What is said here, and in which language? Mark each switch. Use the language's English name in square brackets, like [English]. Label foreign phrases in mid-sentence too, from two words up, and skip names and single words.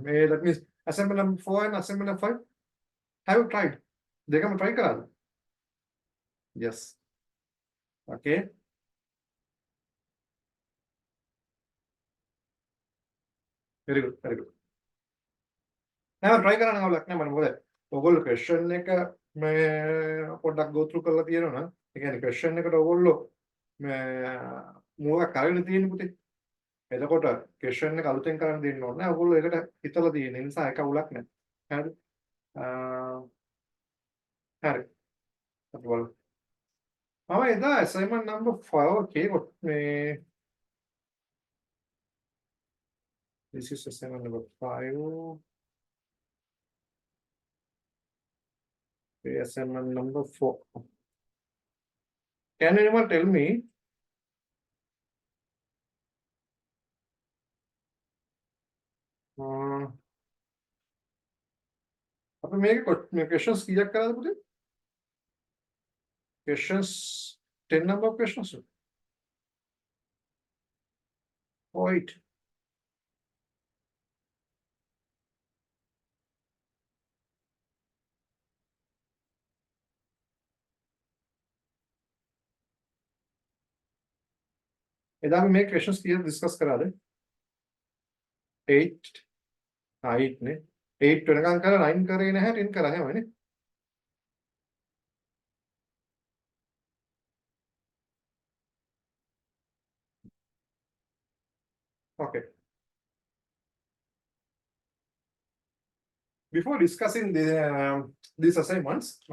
[English] That means assignment number 4 and assignment number 5. Have you tried? [Sinhala] දෙකම try කරා? [English] Yes. Okay. Very good. Very good. [Sinhala] Now try කරන්න අවුලක් නැහැ මම මොකද ඔයගොල්ලෝ question එක පොඩ්ඩක් [English] go through [Sinhala] කරලා තියෙනවා නම් ඒ කියන්නේ question එකට ඔයගොල්ලෝ මොකක් කරගෙන තියෙන්නේ පුතේ එතකොට question එක අලුතෙන් කරන්න දෙන්න ඕනේ නැහැ ඔයගොල්ලෝ ඒකට හිතලා තියෙන නිසා ඒක අවුලක් නැහැ හරිද හරි අපි බලමු මම එදා [English] assignment number 5 okay this is assignment number 5. Assignment number 4. Can anyone tell me [Sinhala] අපි මේක questions කීයක් කරාද පුතේ? [English] Questions 10 number of questions. Or 8. [Sinhala] එදා අපි මේ questions කීයක් discuss කරාද? 8 8 නේ 8 වෙනකන් කරලා 9 කරේ නැහැ 10 කරා හැමනේ [English] okay before discussing these assignments